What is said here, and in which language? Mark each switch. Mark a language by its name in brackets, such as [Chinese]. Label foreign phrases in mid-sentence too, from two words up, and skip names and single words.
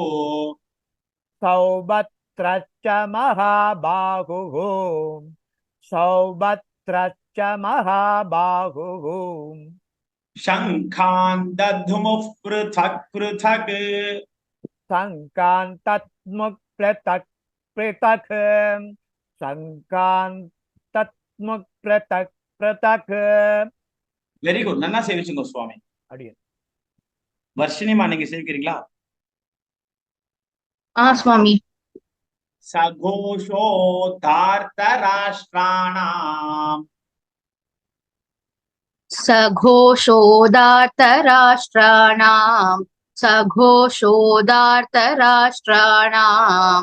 [Sanskrit] सौभद्रश्च महाबाहुः सौभद्रश्च महाबाहुः. शङ्खान् दध्मुः पृथक् पृथक् शङ्खान् तद्मुक् पृथक् पृथक् शङ्खान् तद्मुक् पृथक् पृथक्. [English] very good, [Tamil] நல்லா சேவிச்சுங்க சுவாமி. அடியன். வர்ஷினிமா நீங்க சேவிக்கிறீங்களா? स्वामी. [Sanskrit] सघोषो धार्तराष्ट्राणाम् सघोषोदार्तराष्ट्राणाम् सघोषोदार्तराष्ट्राणाम्